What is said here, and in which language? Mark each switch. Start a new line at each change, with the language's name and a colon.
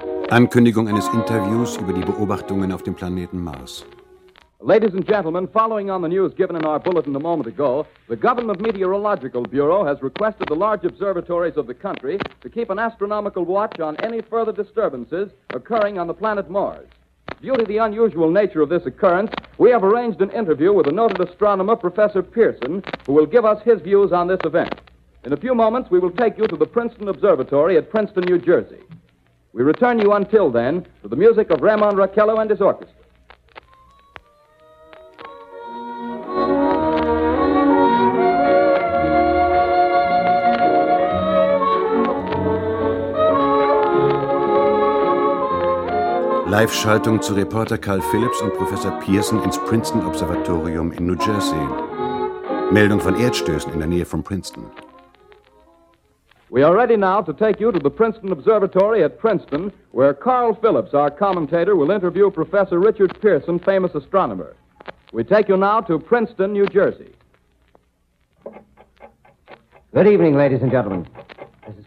German: Ankündigung eines Interviews über die Beobachtungen auf dem Planeten Mars.
English: Ladies and gentlemen, following on the news given in our bulletin a moment ago, the Government Meteorological Bureau has requested the large observatories of the country to keep an astronomical watch on any further disturbances occurring on the planet Mars. Due to the unusual nature of this occurrence, we have arranged an interview with a noted astronomer, Professor Pearson, who will give us his views on this event. In a few moments, we will take you to the Princeton Observatory at Princeton, New Jersey. We return you until then to the music of Ramon Raquello and his orchestra.
German: Live-Schaltung zu Reporter Carl Phillips und Professor Pearson ins Princeton-Observatorium in New Jersey. Meldung von Erdstößen in der Nähe von Princeton.
English: We are ready now to take you to the Princeton Observatory at Princeton, where Carl Phillips, our commentator, will interview Professor Richard Pearson, famous astronomer. We take you now to Princeton, New Jersey. Good evening, ladies and gentlemen. This is